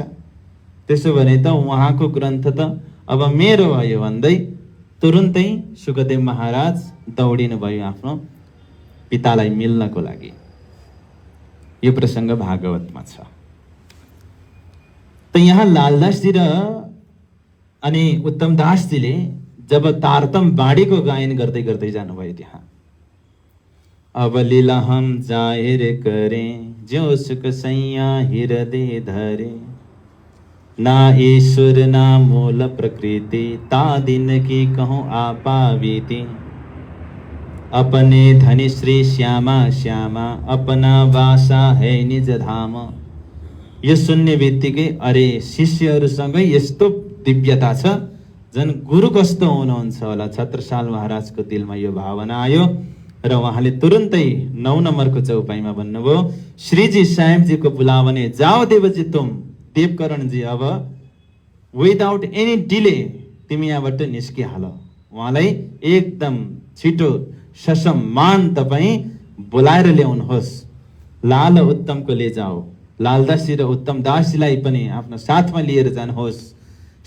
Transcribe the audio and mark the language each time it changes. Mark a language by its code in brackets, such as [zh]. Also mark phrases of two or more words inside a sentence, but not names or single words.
[ne] त्यसो भने त उहाँको ग्रन्थ त अब मेरो भयो भन्दै तुरुन्तै सुखदेव महाराज दौडिनु भयो आफ्नो पितालाई मिल्नको लागि। यो प्रसङ्ग भागवतमा छ। त यहाँ लालदासजी र अनि उत्तमदासजीले जब तारतम बाणीको गायन गर्दै गर्दै जानुभयो त्यहाँ, [hi] अब लीला हम जाहिर करें जो सुख सैया हृदय धरे, ना ईश्वर ना मूल प्रकृति ता दिन की कहूँ आपा बीती, अपने धनी श्री श्यामा श्यामा अपना वासा है निज धाम। [ne] यो सुन्ने बित्तिकै अरे शिष्यहरूसँगै यस्तो दिव्यता छ, झन् गुरु कस्तो हुनुहुन्छ होला। छत्रसाल महाराजको दिलमा यो भावना आयो र उहाँले तुरुन्तै 9 नम्बरको चौपाईमा भन्नुभयो, [hi] श्रीजी साहेबजीको बुलावने जाओ देवजी तुम। [ne] देवकरणजी अब [en] without any delay [ne] तिमी यहाँबाट निस्किहाल। उहाँलाई एकदम छिटो ससम्मान तपाईँ बोलाएर ल्याउनुहोस्। [hi] लाल उत्तमको ले जाओ, [ne] लालदासी र उत्तमदासजीलाई पनि आफ्नो साथमा लिएर जानुहोस्।